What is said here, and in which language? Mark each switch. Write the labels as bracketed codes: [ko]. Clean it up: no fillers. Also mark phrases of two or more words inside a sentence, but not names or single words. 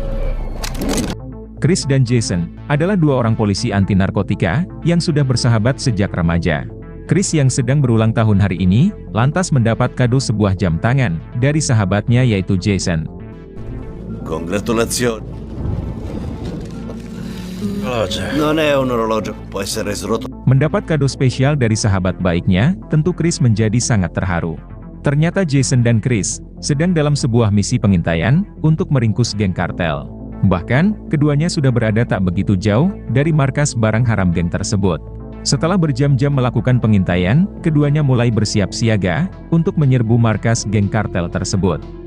[id] Chris dan Jason adalah dua orang polisi anti narkotika yang sudah bersahabat sejak remaja. Chris yang sedang berulang tahun hari ini, lantas mendapat kado sebuah jam tangan dari sahabatnya yaitu Jason. [it] Congratulazioni. Non è un orologio, può essere srotto. [id] Mendapat kado spesial dari sahabat baiknya, tentu Chris menjadi sangat terharu. Ternyata Jason dan Chris sedang dalam sebuah misi pengintaian untuk meringkus geng kartel. Bahkan, keduanya sudah berada tak begitu jauh dari markas barang haram geng tersebut. Setelah berjam-jam melakukan pengintaian, keduanya mulai bersiap siaga untuk menyerbu markas geng kartel tersebut.